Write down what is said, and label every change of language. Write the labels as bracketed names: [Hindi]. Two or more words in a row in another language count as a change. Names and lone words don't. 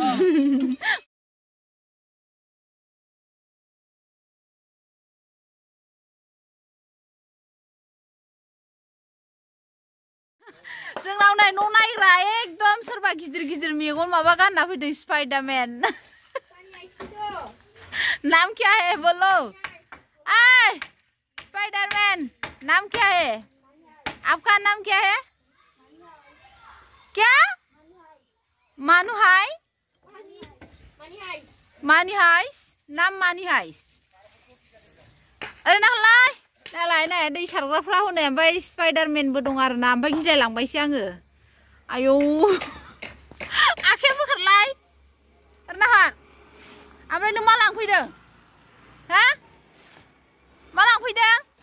[Bodo] जोंनाव नै न' नायग्रा एकदम सोरबा गिदिर गिदिर मेगन माबा गानना फैदों स्पाइडारमैन [Hindi] नाम क्या है बोलो आय स्पाइडरमैन नाम क्या है आपका नाम क्या है [Bodo] क्या मानु हाय मानी हाइस नाम मानी हाइस अरे नालाय नालाय नै दै सारग्राफ्रा हनै ओमफ्राय स्पाइडारमैनबो दं आरोना ओमफ्राय गिलायलांबायसो आङो आयौ आखाया बोखारलाय नाहार ओमफ्राय नों मा लांफैदों हा मा लांफैदों